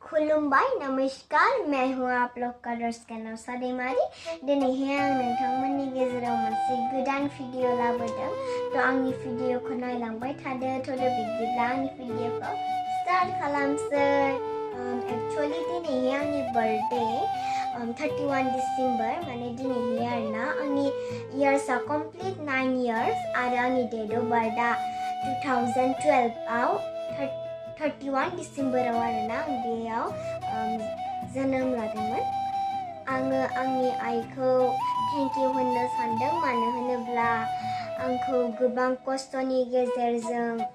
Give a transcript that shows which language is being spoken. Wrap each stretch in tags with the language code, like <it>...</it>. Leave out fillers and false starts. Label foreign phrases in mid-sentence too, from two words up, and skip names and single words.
<brx>खुलुमबाय</brx> <hi>नमस्कार मैं हूँ आप लोग का दोस्त</hi> <brx>kennocha Daimari दिनैहाय आं नोंथांमोननि गेजेराव मोनसे गोदान भिडिअ लाबोदों थ' आंनि भिडिअखौ नायलांबाय थादो थ' बिदिब्ला आंनि भिडिअखौ स्टार्ट खालामसै एक्चुअली दिनैहाय आंनि बर्थडे 31 डिसेम्बर माने दिनैहाय आरोना आंनि इयार्सआ कमप्लिट 9 इयार्स आरो आंनि</brx> <en>date of birth</en> <brx>2012 आव 31 डिसेम्बराव आरोना आं बेयाव जोनोम लादोंमोन आङो आंनि आइखौ</brx> <en>thank you</en> <brx>होननो सानदों मानो होनोब्ला आंखौ गोबां खस्थ'नि गेजेरजों</brx>